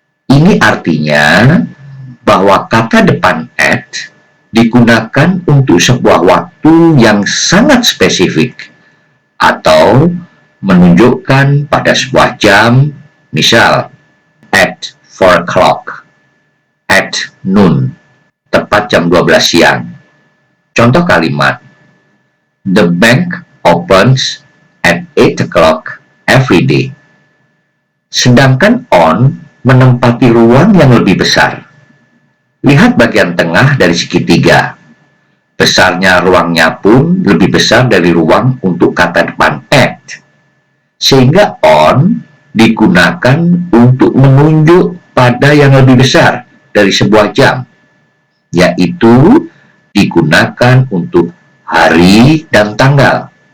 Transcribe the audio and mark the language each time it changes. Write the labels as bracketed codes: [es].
[id] Ini artinya bahwa kata depan at digunakan untuk sebuah waktu yang sangat spesifik atau menunjukkan pada sebuah jam, misal [en] at 4 o'clock. At noon, [id] tepat jam 12 siang. Contoh kalimat, [en] the bank opens at 8 o'clock every day. [id] Sedangkan on menempati ruang yang lebih besar. Lihat bagian tengah dari segitiga. Besarnya ruangnya pun lebih besar dari ruang untuk kata depan at. Sehingga on digunakan untuk menunjuk pada yang lebih besar dari sebuah jam, yaitu digunakan untuk hari dan tanggal.